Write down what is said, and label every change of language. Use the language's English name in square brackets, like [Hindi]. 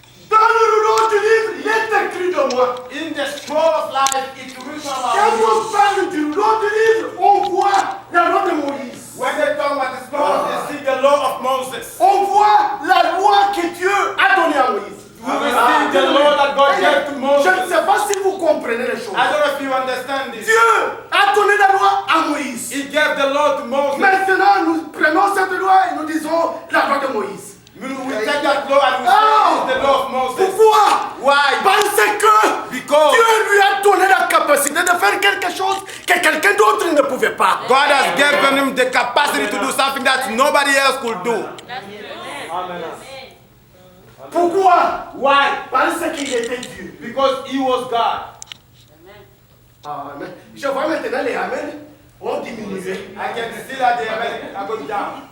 [French] Dans le rouleau du livre, il est écrit de moi. [English] In the scroll of life, it written [French] Quand [English] about you. [French] on parle du rouleau du livre, on voit la loi de Moïse. [English] When they talk about the scroll, they see the law of Moses. [French] On voit la loi que Dieu a donnée à Moïse. [English] We will see the law that God gave to [French] Je ne [English] Moses. [French] sais pas si vous comprenez les choses. [English] I don't know if you understand this. [French] Dieu a donné la loi à Moïse. [English] He gave the law to Moses. [French] Maintenant, nous prenons cette loi et nous disons la loi de Moïse. [English] We take that law and we say it's the law of Moses. [French] Pourquoi? [English] Why? [French] Parce que [English] Because [French] Dieu lui a donné la capacité de faire quelque chose que quelqu'un d'autre ne pouvait pas. [English] God has given him the capacity to do something that nobody else could do. [French] Pourquoi? [English] Why? [French] Parce qu'il était Dieu. [English] Because he was God. Amen. [French] Je vois maintenant les Amen ont diminué. [English] I can see that they are going down.